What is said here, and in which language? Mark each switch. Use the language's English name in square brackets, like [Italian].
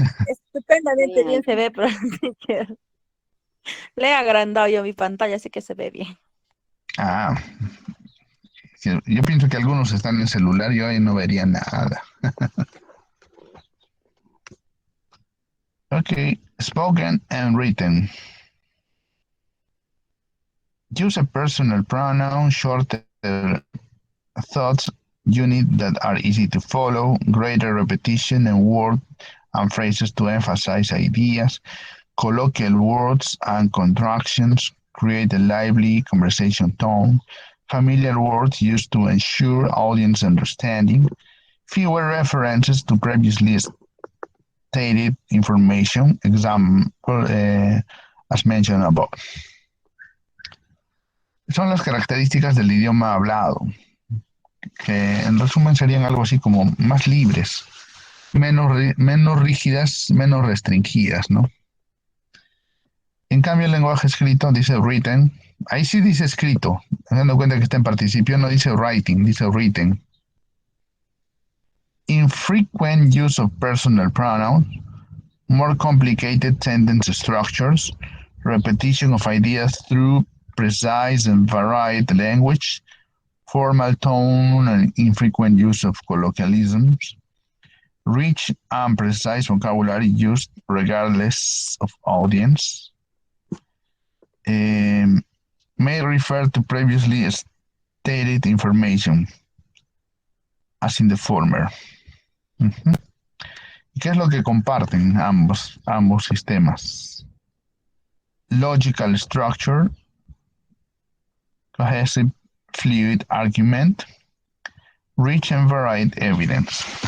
[Spanish] Estupendamente bien se ve, pero teacher, le he agrandado yo mi pantalla, así que se ve bien. Ah, yo pienso que algunos están en el celular y hoy no vería nada. Ok, [English] Spoken and written. Use a personal pronoun, shorter thoughts unit that are easy to follow, greater repetition and word and phrases to emphasize ideas, colloquial words and contractions create a lively conversation tone, familiar words used to ensure audience understanding, fewer references to previously stated information, example as mentioned above. [Spanish] Son las características del idioma hablado, que en resumen serían algo así como más libres, menos rígidas, menos restringidas, ¿no? En cambio, el lenguaje escrito dice written, ahí sí dice escrito, dando cuenta que está en participio, no dice writing, dice written. [English] Infrequent use of personal pronouns, more complicated sentence structures, repetition of ideas through precise and varied language, formal tone and infrequent use of colloquialisms, rich and precise vocabulary used regardless of audience, may refer to previously stated information, as in the former. Uh-huh. [Spanish] ¿Qué es lo que comparten ambos sistemas? [English] Logical structure, cohesive fluid argument, rich and varied evidence.